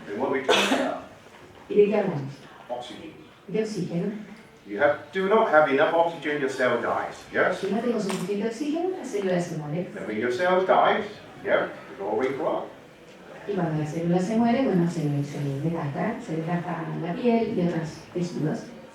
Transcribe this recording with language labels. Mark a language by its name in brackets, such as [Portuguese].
[English] And what we talk about, [Spanish] ¿Y de qué hablamos? [English] oxygen. [Spanish] De oxígeno. [English] You do not have enough oxygen, your cell dies. Yes? [Spanish] Si no tengo suficiente oxígeno, la célula se muere. [English] And when your cell dies, yeah, it will wrinkle up. [Spanish] Y cuando la célula se muere, bueno, se desgasta la piel y otros tejidos.